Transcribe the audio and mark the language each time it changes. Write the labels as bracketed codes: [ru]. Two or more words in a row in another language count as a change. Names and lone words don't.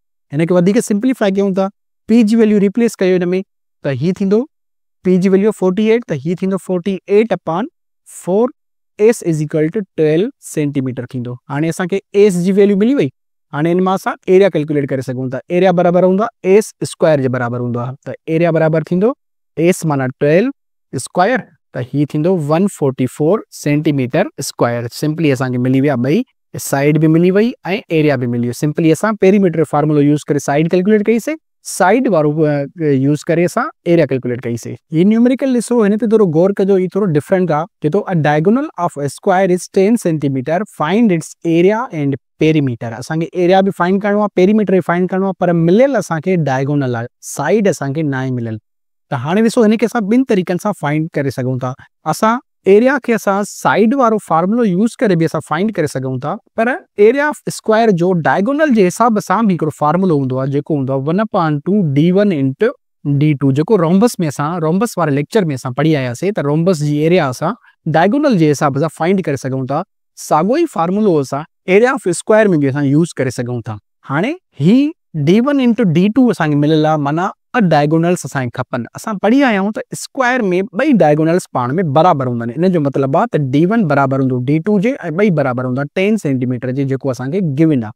[sd] हिनखे वधीक सिंप्लीफाई कयूं था, पी जी वैल्यू रिप्लेस कयो हिन में त हीअ थींदो पी जी वैल्यू 48 त हीअ थींदो 48/4, [en] S is equal to 12 centimeter थींदो। [sd] हाणे असांखे एस जी वैल्यू मिली वई। हाणे हिन मां असां [en] area calculate [sd] करे सघूं था। एरिया बराबरि हूंदो आहे [en] S square [sd] जे बराबरि हूंदो आहे। त एरिया बराबरि थींदो एस माना 12 स्क्वायर त हीअ थींदो 144 [en] centimeter square. [sd] सिंपली असांखे मिली विया ॿई, साइड बि मिली वई ऐं एरिया बि मिली वियो। सिंपली असां पेरीमीटर फार्मूलो यूज़ करे साइड कैलकुलेट कईसीं, साइड वारो यूज़ करे असां [en] area calculate [sd] कईसीं। हीअ न्यूमेरिकल ॾिसो, हिन ते थोरो गौर कजो, हीअ थोरो डिफरेंट आहे। चए थो [en] a diagonal of a square is 10 centimeter, find its area and perimeter. [sd] असांखे एरिया बि फाइंड करणो आहे, पेरीमीटर बि फाइंड करणो आहे, पर मिलियल असांखे डायगोनल आहे, साइड असांखे न आहे मिलियल। त हाणे ॾिसो, हिनखे असां ॿिनि तरीक़नि सां फाइंड करे सघूं था। असां एरिया खे असां साइड वारो फार्मूलो यूज़ करे बि असां फाइंड करे सघूं था, पर [en] area of square [sd] जो डायगोनल जे हिसाब सां बि हिकिड़ो फार्मूलो हूंदो आहे, जेको हूंदो आहे [en] 1/2 d1 into d2, [sd] जेको रोम्बस में असां रोम्बस वारे लेक्चर में असां पढ़ी आयासीं। त रोम्बस जी एरिया असां डायगोनल जे हिसाब सां फाइंड करे सघूं था। साॻियो ई फार्मूलो असां [en] area of square [sd] में बि असां यूज़ करे सघूं था। हाणे ही [en] d1 into d2 [sd] असांखे मिलियल आहे, माना डायगोनल्स असांखे खपनि। असां पढ़ी आया आहियूं त स्क्वायर में ॿई डायगोनल्स पाण में बराबरि हूंदा आहिनि। इन जो मतिलबु आहे त d1 बराबरि हूंदो d2 जे ऐं ॿई बराबरि हूंदा 10 सेंटीमीटर जे, जेको असांखे गिवन आहे।